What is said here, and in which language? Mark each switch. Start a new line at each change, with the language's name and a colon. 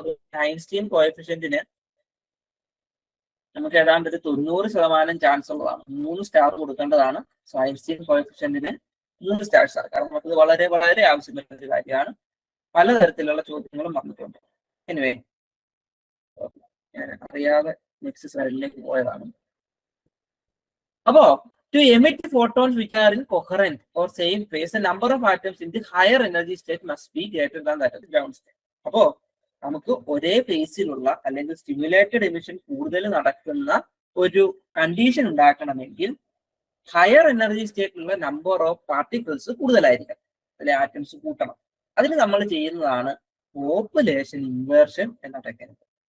Malayalam: അത് ഐൻസ്റ്റീൻ കോഎഫിഷ്യന്റിന് നമുക്ക് ഏതാണ്ട് ഒരു 90% ചാൻസ് ഉള്ളതാണ്. 3 സ്റ്റാർ കൊടുക്കേണ്ടതാണ്. സോ ഐൻസ്റ്റീൻ കോഎഫിഷ്യന്റിന് 3 സ്റ്റാർസ് ആണ്. കാരണം നമുക്കിത് വളരെ വളരെ ആവശ്യമായ ഒരു കാര്യമാണ്. പലതരത്തിലുള്ള ചോദ്യങ്ങളും വന്നിട്ടുണ്ട്. എനിവേ അറിയാതെ നെക്സ്റ്റ് സ്ലൈഡിലേക്ക് പോയതാണ്.
English: അപ്പോ to emit photons which are in coherent or same phase, the number of atoms in the higher energy state must be greater than that of the ground state.
Malayalam: അപ്പോ നമുക്ക് ഒരേ ഫേസിലുള്ള അല്ലെങ്കിൽ സ്റ്റിമുലേറ്റഡ് എമിഷൻ കൂടുതൽ നടക്കുന്ന ഒരു കണ്ടീഷൻ ഉണ്ടാക്കണമെങ്കിൽ higher energy സ്റ്റേറ്റിലുള്ള number of particles കൂടുതലായിരിക്കണം, അല്ലെ ആറ്റംസ് കൂട്ടണം. അതിന് നമ്മൾ ചെയ്യുന്നതാണ് പോപ്പുലേഷൻ ഇൻവേർഷൻ എന്ന ടെക്നിക്ക്.